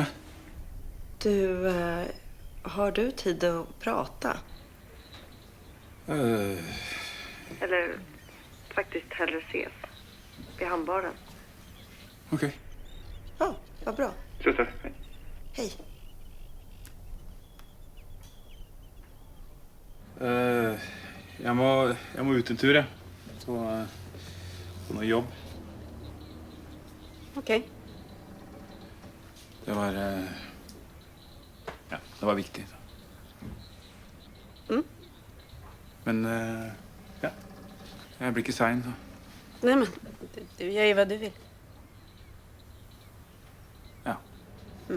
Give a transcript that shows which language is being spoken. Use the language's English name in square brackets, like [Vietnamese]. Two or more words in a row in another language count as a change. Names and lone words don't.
[Swedish] Du, har du tid att prata? Eller faktiskt hellre ses. Vid handbaren. Okej. Ja, vad bra. Ses. Hej. Hej. [Norwegian] Jeg må ut en tur, jeg. Så på noe jobb. [Swedish] Okej. [Norwegian] Det var ja, det var viktig. Mm. Men ja, jeg blir ikke sein, så. [Swedish] Nej, men du gör ju vad du vill. Ja. Mm.